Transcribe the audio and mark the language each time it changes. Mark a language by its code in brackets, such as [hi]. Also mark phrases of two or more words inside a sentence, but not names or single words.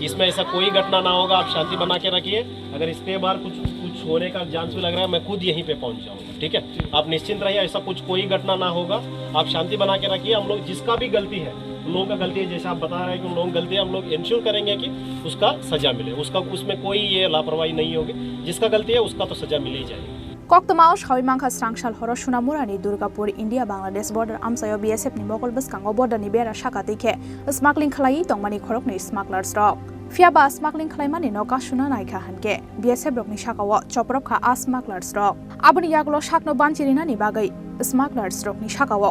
[hi] इसमें ऐसा कोई घटना ना होगा, आप शांति बना के रखिए। अगर इसके बार कुछ होने का चांस भी लग रहा है मैं खुद यहीं पर पहुँच जाऊँगा, ठीक है। आप निश्चिंत रहिए, ऐसा कोई घटना ना होगा। आप शांति बना के रखिए। हम लोग जिसका भी गलती है, उन लोगों का गलती है, जैसे आप बता रहे हैं कि उन लोगों की गलती है, हम लोग इंश्योर करेंगे कि उसका सजा मिले, उसमें कोई ये लापरवाही नहीं होगी। जिसका गलती है उसका तो सजा मिल ही जाएगी। [trp] Koktamaw Shawimangka Srangshal Horo Sunamurani Durgapur India Bangladesh border amsayo BSF ni mokol baskango border ni bera shakatike smuggling khlai tongmani khorokni smugglers rok Fiaba smuggling khlaimani noka shuna naikha hanke BSF rokni shakawo choprokha a smugglers rok aboni yaglo shakno banchirina ni bagai smugglers rokni shakawo